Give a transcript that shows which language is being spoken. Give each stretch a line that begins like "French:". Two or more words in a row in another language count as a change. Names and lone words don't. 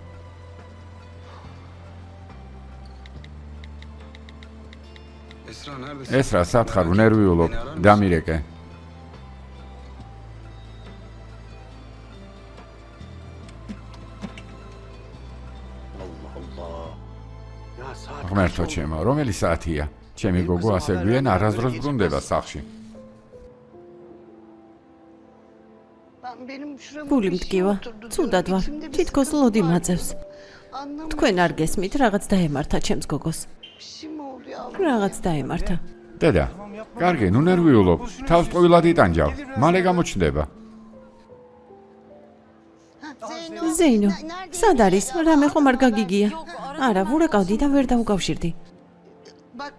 Turkish: Esra neredesin?
Georgian: ეს რა, სად ხარ? ვნერვიულობ, დამირეკე.
Turkish: Allah Allah. Ya saat
Georgian: ღმერთო ჩემო, რომელი საათია? ჩემი გოგო ასე გვიან არასდროს ბრუნდება სახლში.
Turkish: Benim şurama
Georgian: გული
Turkish: bir şey
Georgian: მტკივა.
Turkish: oturdu
Georgian: ცუდად
Turkish: diyorum.
Georgian: ვარ.
Turkish: İçimde bir
Georgian: თითქოს
Turkish: sıkıntı
Georgian: ლოდი
Turkish: var.
Georgian: მაძევს.
Turkish: Anlamadım.
Georgian: თქვენ არ გესმით, რაღაც დაემართა ჩემს გოგოს.
Turkish: Bir şey mi oldu ya?
Georgian: რაღაც დაემართა. დედა, კარგი, ნუ ნერვიულობ. თავს ტყუილად იტანჯავ. მალე გამოჩნდება. ზეინო, სად არის? რამე ხომ არ გაგიგია? არა, ვურეკავდი და ვერ დაუკავშირდი.
Turkish: Bak,